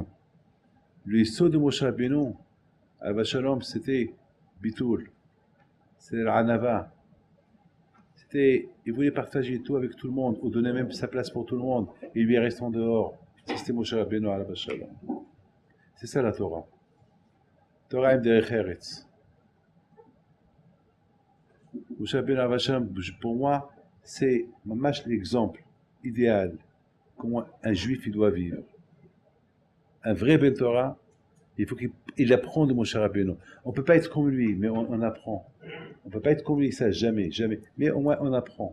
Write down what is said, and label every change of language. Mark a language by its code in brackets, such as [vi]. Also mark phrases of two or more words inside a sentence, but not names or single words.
[fr] Le Yisod de Moshe Rabbeinu, [he] עליו השלום, [fr] c'était Bitoul, c'était l'Anava. Il voulait partager tout avec tout le monde, ou donner même sa place pour tout le monde, et lui reste en dehors. C'était Moshe Rabbeinu, [he] עליו השלום. [fr] C'est ça la Torah. [he] תורה עם דרך ארץ. [fr] Moshe Rabbeinu, [he] עליו השלום, [fr] pour moi, c'est mamash l'exemple idéal comment un juif il doit vivre. Un vrai Ben Torah, il faut qu'il apprend de Moshe Rabbeinu. On ne peut pas être comme lui, mais on apprend. On ne peut pas être comme lui, ça, jamais, jamais. Mais au moins, on apprend.